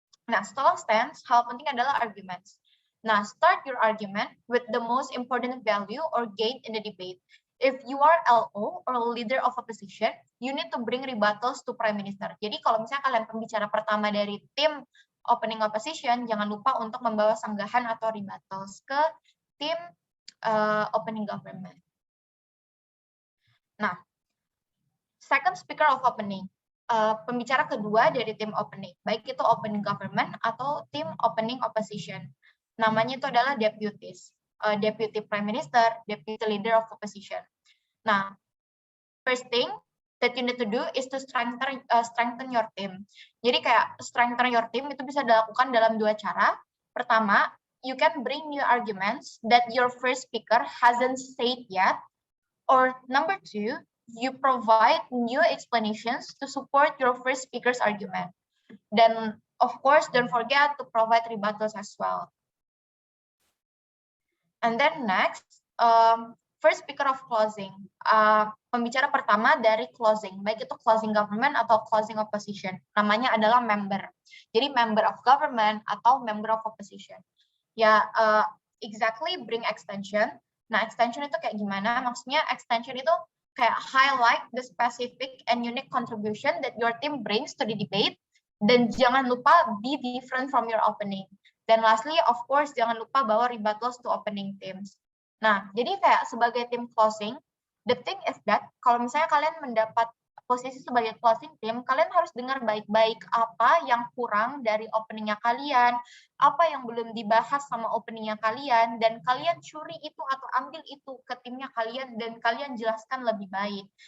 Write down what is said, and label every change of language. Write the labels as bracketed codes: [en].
[id] Nah, setelah stance, hal penting adalah arguments. [en] Nah, start your argument with the most important value or gain in the debate. If you are LO or leader of opposition, you need to bring rebuttals to Prime Minister. [id] Jadi kalau misalnya kalian pembicara pertama dari tim opening opposition, jangan lupa untuk membawa sanggahan atau rebuttals ke tim opening government. [en] Nah, second speaker of opening. [id] Pembicara kedua dari tim opening, baik itu opening government atau tim opening opposition. Namanya itu adalah deputies, deputy prime minister, deputy leader of opposition. [en] Nah, first thing that you need to do is to strengthen your team. [id] Jadi kayak [en] strengthen your team [id] itu bisa dilakukan dalam dua cara. [en] Pertama, you can bring new arguments that your first speaker hasn't said yet, or number two, you provide new explanations to support your first speaker's argument. Then, of course, don't forget to provide rebuttals as well. And then next, first speaker of closing. [id] Pembicara pertama dari closing, baik itu closing government atau closing opposition. Namanya adalah member. Jadi member of government atau member of opposition. Ya, [en] exactly bring extension. [id] Nah, extension itu kayak gimana? Maksudnya extension itu kayak [en] highlight the specific and unique contribution that your team brings to the debate. [id] Dan jangan lupa [en] be different from your opening. Dan lastly, of course, [id] jangan lupa bawa [en] rebuttals to opening teams. [id] Nah, jadi kayak sebagai tim closing, [en] the thing is that [id] kalau misalnya kalian mendapat posisi sebagai closing team, kalian harus dengar baik-baik apa yang kurang dari openingnya kalian, apa yang belum dibahas sama openingnya kalian, dan kalian curi itu atau ambil itu ke timnya kalian, dan kalian jelaskan lebih baik.